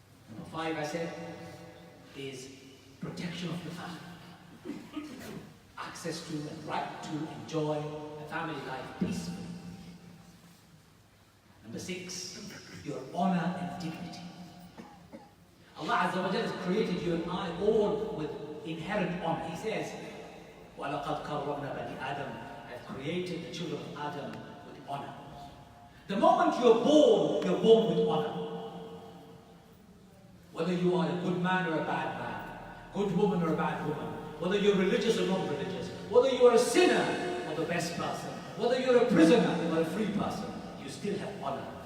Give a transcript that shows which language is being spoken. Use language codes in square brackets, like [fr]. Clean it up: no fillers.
[en] Number 5, I said, is protection of the family. Access to and right to enjoy a family life peacefully. Number 6, your honor and dignity. Allah Azza wa Jalla has created you and I all with inherent honor. [ar] He says, وَلَقَدْ كَرَّمْنَا بَنِي آدَمَ. [en] I've created the children of Adam with honor. The moment you're born with honor. Whether you are a good man or a bad man, good woman or a bad woman, whether you're religious or non-religious, whether you are a sinner or the best person, whether you're a prisoner or a free person, you still have honor.